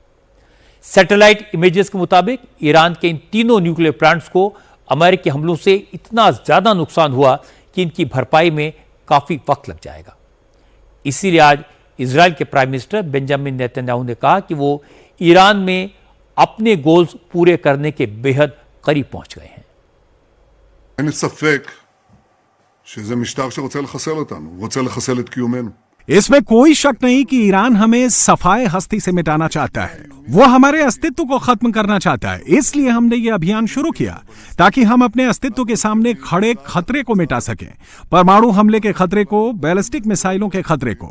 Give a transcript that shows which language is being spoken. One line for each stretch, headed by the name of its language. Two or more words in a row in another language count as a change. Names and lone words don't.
English: satellite images
Hindi: के मुताबिक ईरान के इन तीनों
English: nuclear plants
Hindi: को अमेरिकी हमलों से इतना ज्यादा नुकसान हुआ कि इनकी भरपाई में काफी वक्त लग जाएगा। इसीलिए आज इजराइल के
English: prime minister
Hindi: बेंजामिन नेतन्याहू ने कहा कि वो ईरान में अपने गोल्स पूरे करने के बेहद करीब पहुंच गए हैं।
Hebrew: אין ספק שזה משטר שרוצה לחסל אותנו, רוצה לחסל את קיומנו.
Hindi: इसमें कोई शक नहीं कि ईरान हमें सफाए हस्ती से मिटाना चाहता है। वो हमारे अस्तित्व को खत्म करना चाहता है। इसलिए हमने ये अभियान शुरू किया ताकि हम अपने अस्तित्व के सामने खड़े खतरे को मिटा सकें, परमाणु हमले के खतरे को,
English: ballistic missiles
Hindi: के खतरे को।